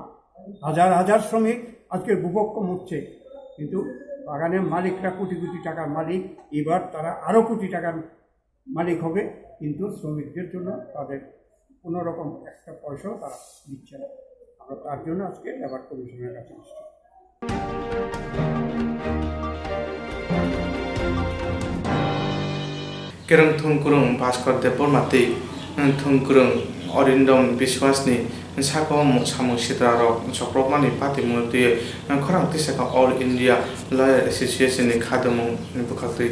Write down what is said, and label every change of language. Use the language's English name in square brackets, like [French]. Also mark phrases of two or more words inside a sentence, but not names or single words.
[Bangla] হাজার হাজার শ্রমিক আজকে বুভক্ষ হচ্ছে, কিন্তু বাগানের মালিকরা কোটি কোটি টাকার মালিক, এবার তারা আরও কোটি টাকার মালিক হবে, কিন্তু শ্রমিকদের জন্য তাদের কোনো রকম একটা পয়সাও তারা দিচ্ছে না। আমরা তার জন্য আজকে লেবার কমিশনের কাছে আসছি। [Kok Borok] केरं थुंकुरुं भास्कर देबबर्माति थुंकुरुं अरिन्दम विश्वासनि सागम सामुं सिद्रारक जप्रबमानि पातिमुति खरां तिसाखा अल इन्डिया लयार एसोसिएशननि खादमुं बुखाक्ति